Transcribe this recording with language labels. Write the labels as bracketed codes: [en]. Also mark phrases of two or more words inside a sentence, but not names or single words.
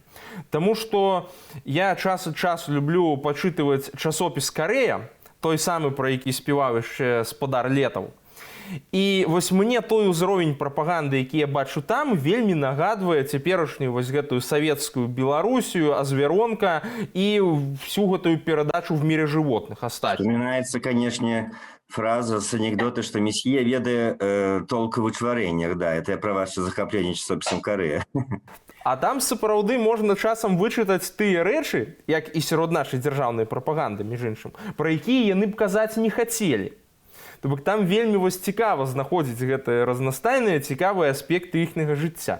[be] Таму што я час ад часу люблю пачытываць часопіс «Карэя», той самы, пра які спяваў яшчэ спадар Летаў. І вось мне той узровень прапаганды, які я бачу там, вельмі нагадвае цяперашнюю вось гэтую савецкую Беларусію, Азверонка і всю гэтую перадачу [ru] «В мире животных» оставить. Вспоминается, конечно, фраза с анекдота, что месье [be] ведае толк у вычварэннях. [ru] Да, это я пра ваше захапленне часопісам «Карэя». А там сапраўды можна часам вычытаць тыя рэчы, як і сярод нашай дзяржаўнай прапаганды, між іншым, пра якія яны б казаць не хацелі. То бок там вельмі вось цікава знаходзіць гэтыя разнастайныя, цікавыя аспекты іхняга жыцця.